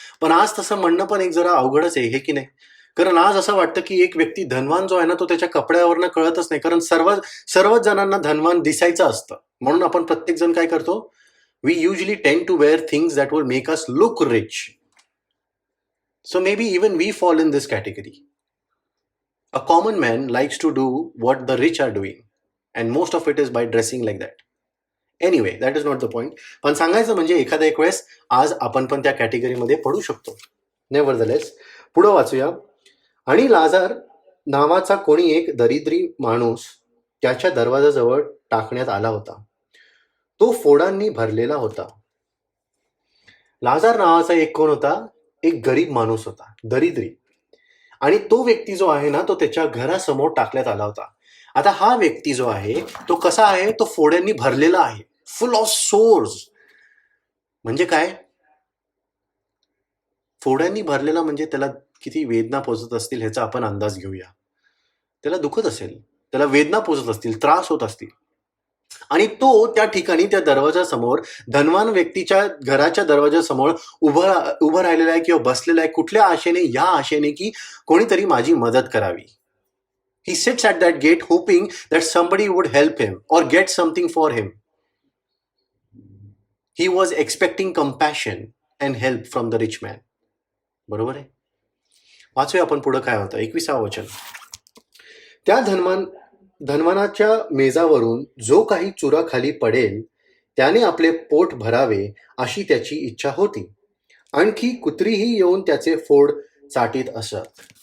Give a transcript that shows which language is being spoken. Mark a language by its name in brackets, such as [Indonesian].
[Marathi] पण आज तसं म्हणणं पण एक जरा अवघडच आहे, हे की नाही? कारण आज असं वाटतं की एक व्यक्ती धनवान जो आहे ना, तो त्याच्या कपड्यावरनं कळतच नाही. कारण सर्वच जणांना धनवान दिसायचं असतं. म्हणून आपण प्रत्येक जण काय करतो, [English] We usually tend to wear things that will make us look rich. So maybe even we fall in this category. A common man likes to do what the rich are doing, and most of it is by dressing like that. Anyway, that is not the point. [Marathi] पण सांगायचं म्हणजे एखादा एक वेळेस आज आपण पण त्या कॅटेगरीमध्ये पडू शकतो. नेव्हरदलेस, पुढं वाचूया. आणि लाजार नावाचा कोणी एक दरिद्री माणूस त्याच्या दरवाजाजवळ टाकण्यात आला होता. तो फोडांनी भरलेला होता. लाजार नावाचा एक कोण होता? एक गरीब माणूस होता, दरिद्री. आणि तो व्यक्ती जो आहे ना, तो त्याच्या घरासमोर टाकण्यात आला होता. आता हा व्यक्ती जो आहे तो कसा आहे? तो फोड्यांनी भरलेला आहे, [English] Full of sores. [Marathi] म्हणजे काय? फोड्यांनी भरलेला म्हणजे त्याला किती वेदना पोचत असतील ह्याचा आपण अंदाज घेऊया. त्याला दुखत असेल, त्याला वेदना पोचत असतील, त्रास होत असतील. आणि तो त्या ठिकाणी त्या दरवाजासमोर, धनवान व्यक्तीच्या घराच्या दरवाजासमोर उभं राहिलेला आहे किंवा बसलेला आहे. कुठल्या आशेने? या आशेने की कोणीतरी माझी मदत करावी. [English] He sits at that gate hoping that somebody would help him or get something for him. He was expecting compassion and help from the rich man. [Marathi] बरोबर आहे. वाचूया आपण पुढं काय होतं. 21 वचन. त्या धनवानाच्या मेजावरून जो काही चुरा खाली पडेल त्याने आपले पोट भरावे अशी त्याची इच्छा होती. आणखी कुत्रीही येऊन त्याचे फोड चाटीत असत.